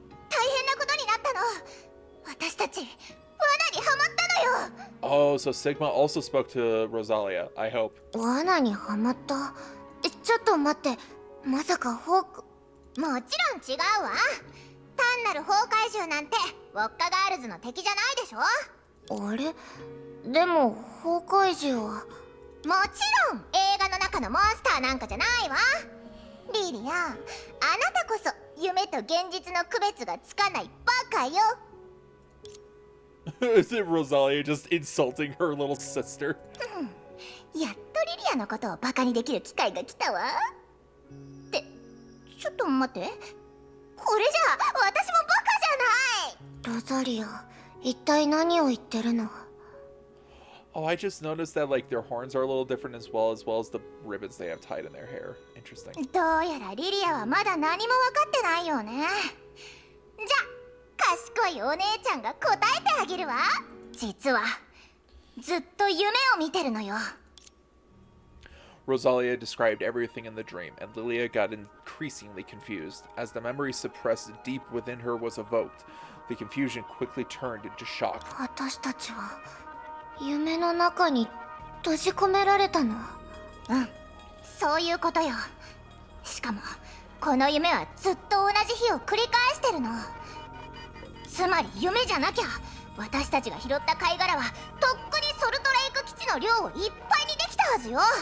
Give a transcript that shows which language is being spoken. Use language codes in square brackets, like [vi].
[ja] 大変なことになったの。私たち罠にはまったのよ。 [en] Oh, so Sigma also spoke to Rosalia, I hope. [ja] 罠にはまった。ちょっと待って、まさかもちろん違うわ。単なる崩壊獣なんてウォッカガールズの敵じゃないでしょ。あれ、でも崩壊獣はもちろん映画の中のモンスターなんかじゃないわ。リリア、あなたこそ夢と現実の区別がつかないバカよ。 [en] Is it Rosalia just insulting her little sister? [ja] やっとリリアのことをバカにできる機会が来たわ。ってちょっと待って、これじゃ私もバカじゃない。ロザリア、一体何を言ってるの？ [en] Oh, I just noticed that like their horns are a little different as well as the ribbons they have tied in their hair. Interesting. [ja] どうやらリリアはまだ何も分かってないよね。じゃあ賢いお姉ちゃんが答えてあげるわ。実はずっと夢を見てるのよ。 [en] Rosalia described everything in the dream, and Lilia got increasingly confused. As the memory suppressed deep within her was evoked, the confusion quickly turned into shock. [ja] 私たちは夢の中に閉じ込められたの？うん、そういうことよ。しかもこの夢はずっと同じ日を繰り返してるの。つまり夢じゃなきゃ私たちが拾った貝殻はとっくにソルトレイク基地の量をいっぱいにできたはずよ。